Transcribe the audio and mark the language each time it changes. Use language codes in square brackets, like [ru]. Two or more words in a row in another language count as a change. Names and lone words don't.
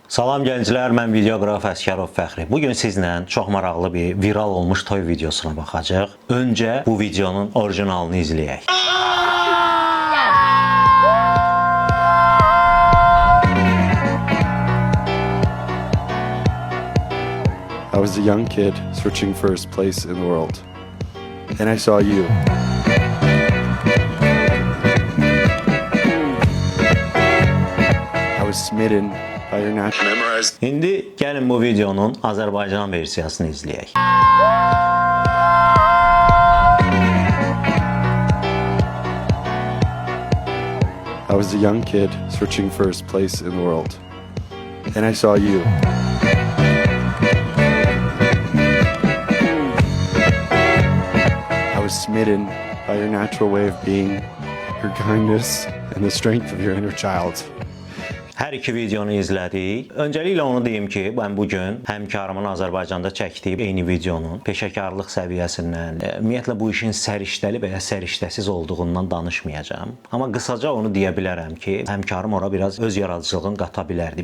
[az] Salam gənclər, mən videoqraf Əsgərov Fəxri. Bugün sizlə çox maraqlı bir viral olmuş toy videosuna baxacağıq. Öncə bu videonun orijinalını izləyək. [en] I was a young kid searching for his place in the world. And I saw you. I was smitten by your natural. [az] İndi gəlin bu videonun Azərbaycan versiyasını izləyək. [en] I was a young kid searching for his place in the world. And I saw you. I was smitten by your natural way of being, your kindness, and the strength of your inner child. [az] Hər iki videonu izlədik. Öncəliklə onu deyim ki, mən bugün həmkarımın Azərbaycanda çəkdiyi eyni videonun peşəkarlıq səviyyəsindən, ümumiyyətlə bu işin səriştəli və ya səriştəsiz olduğundan danışmayacağam. Amma qısaca onu deyə bilərəm ki, həmkarım ora biraz öz yaradıcılığını qata bilərdi.